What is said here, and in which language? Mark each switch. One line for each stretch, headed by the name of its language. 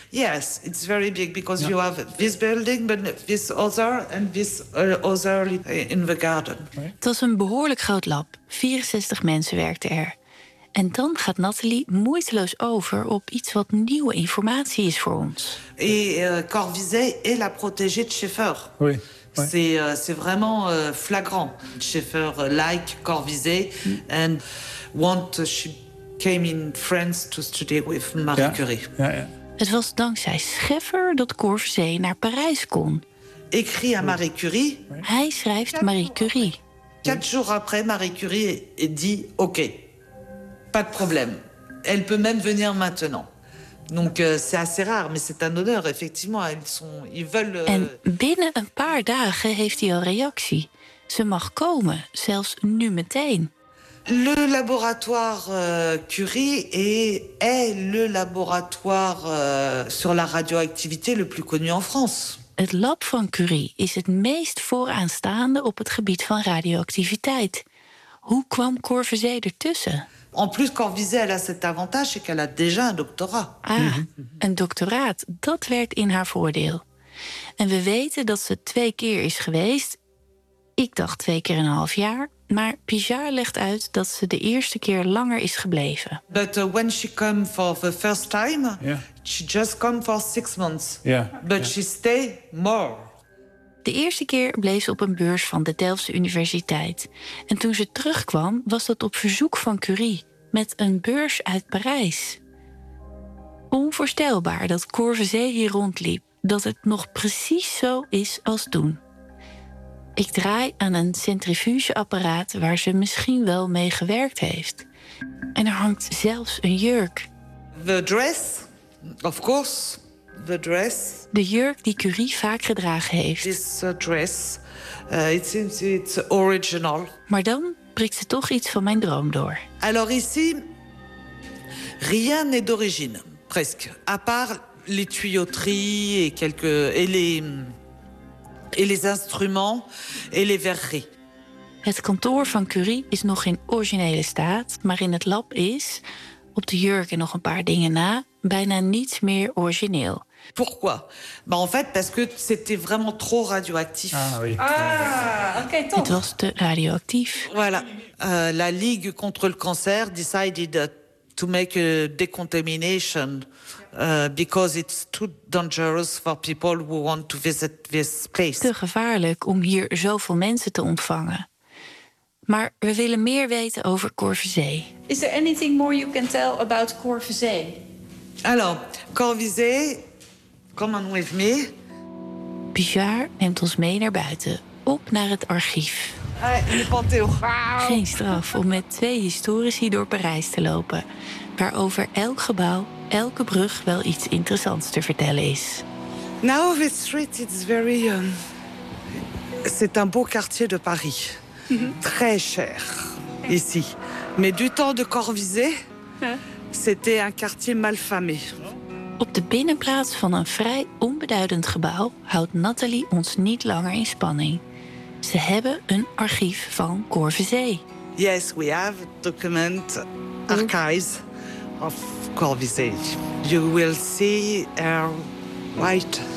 English: Yes, it's very big because you have this building, but this other and this other in the garden.
Dutch: Het was een behoorlijk groot lab. 64 mensen werkten er. En dan gaat Nathalie moeiteloos over op iets wat nieuwe informatie is voor ons.
French: Et Corvezee est la protégée de Schaeffer. Oui. C'est vraiment flagrant.
English: Schaeffer like Corvezee and want she came in France to study with Marie Curie.
Dutch: Het was dankzij Schaeffer dat Corvezee naar Parijs kon.
French: Écrit à Marie Curie.
Dutch: Hij schrijft Marie Curie.
French: Quatre jours après, Marie Curie dit OK. Pas de problème. Elle peut même venir maintenant. Donc c'est assez rare, mais c'est un honneur. Effectivement, ils veulent.
Dutch: En binnen een paar dagen heeft hij al reactie. Ze mag komen, zelfs nu meteen.
French: Le laboratoire Curie est le laboratoire sur la radioactivité le plus connu en France.
Dutch: Het lab van Curie is het meest vooraanstaande op het gebied van radioactiviteit. Hoe kwam Corvezee ertussen?
French: En plus, Corvezee, elle a cet avantage, c'est qu'elle a déjà un doctorat.
Dutch: Ah, een doctoraat, dat werkt in haar voordeel. En we weten dat ze twee keer is geweest. Ik dacht twee keer een half jaar. Maar Pijard legt uit dat ze de eerste keer langer is gebleven.
English: But when she came for the first time, she just came for 6 months. Yeah. But she stayed more.
Dutch: De eerste keer bleef ze op een beurs van de Delftse Universiteit. En toen ze terugkwam, was dat op verzoek van Curie. Met een beurs uit Parijs. Onvoorstelbaar dat Corvezee hier rondliep. Dat het nog precies zo is als toen. Ik draai aan een centrifugeapparaat waar ze misschien wel mee gewerkt heeft. En er hangt zelfs een jurk.
English: The dress, of course, the dress.
Dutch: De jurk die Curie vaak gedragen heeft.
English: This dress, it seems it's original.
Dutch: Maar dan prikt ze toch iets van mijn droom door.
French: Alors ici, rien n'est d'origine, presque. À part les tuyauteries et quelques... et les... et les instruments et les verreries.
Dutch: Het kantoor van Curie is nog in originele staat, maar in het lab is, op de jurk en nog een paar dingen na, bijna niets meer origineel.
French: Pourquoi? Bah en fait parce que c'était vraiment trop radioactif. Ah, oui.
Dutch: Het was te radioactief.
French: Voilà.
English: La Ligue contre le cancer decided to make a decontamination. Because it's too dangerous for people who want to visit this place.
Dutch: Te gevaarlijk om hier zoveel mensen te ontvangen. Maar we willen meer weten over Corvezee.
English: Is there anything more you can tell about Corvezee?
French: Alors,
English: Corvezee, come on with me.
Dutch: Pijard neemt ons mee naar buiten, op naar het archief. In de Panthéon. Geen straf om met twee historici door Parijs te lopen, waarover elk gebouw, elke brug wel iets interessants te vertellen is.
English: Now the street is very young.
French: C'est un beau quartier de Paris. Très cher ici. Mais du temps de Corvisée, c'était un quartier malfamé.
Dutch: Op de binnenplaats van een vrij onbeduidend gebouw houdt Nathalie ons niet langer in spanning. Ze hebben een archief van Corvisée.
English: Yes, we have document archives of Corvisée. You will see her white.